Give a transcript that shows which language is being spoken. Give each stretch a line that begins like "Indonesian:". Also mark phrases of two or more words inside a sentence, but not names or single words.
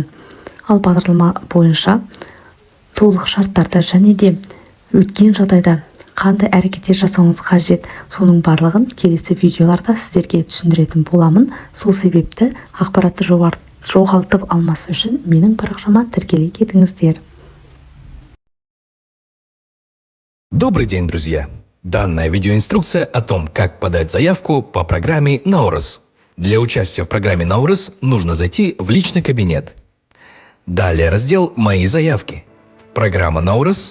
Kazakh: Ал бағдарлама бойынша толық шарттарды және де өткен жағдайда қандай әрекеттер жасауыңыз қажет, соның барлығын келесі видеоларда сіздерге түсіндіретін боламын. Сол себепті ақпаратты жоғалтып алмас үшін менің парақшама тіркеле кетіңіздер.
Russian: Добрый день, друзья! Данная видеоинструкция о том, как подать заявку по программе Наурыз. Для участия в программе Наурыз нужно зайти в личный кабинет. Далее раздел «Мои заявки». Программа Наурыз.